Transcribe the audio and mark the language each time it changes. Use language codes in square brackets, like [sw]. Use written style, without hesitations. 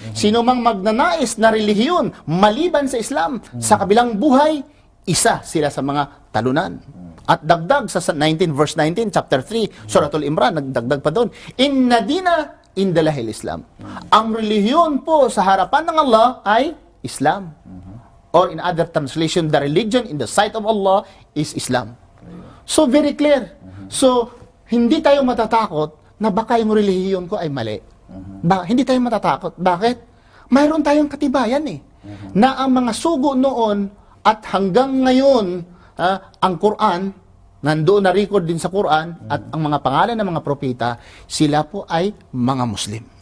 [tl] Sino mang magnanais na relihiyon maliban sa Islam sa kabilang buhay, isa sila sa mga talunan. At dagdag sa 19 verse 19 chapter 3 Suratul Imran, nagdagdag pa doon, [ar] inna dina indalahil Islam. [tl] Ang relihiyon po sa harapan ng Allah ay Islam. [en] Or in other translation, the religion in the sight of Allah is Islam. [tl] So, very clear. So, hindi tayo matatakot na baka yung relihiyon ko ay mali. Hindi tayo matatakot. Bakit? Mayroon tayong katibayan na ang mga sugo noon at hanggang ngayon, ang Quran, nandoon na record din sa Quran, at ang mga pangalan ng mga propeta, sila po ay mga Muslim.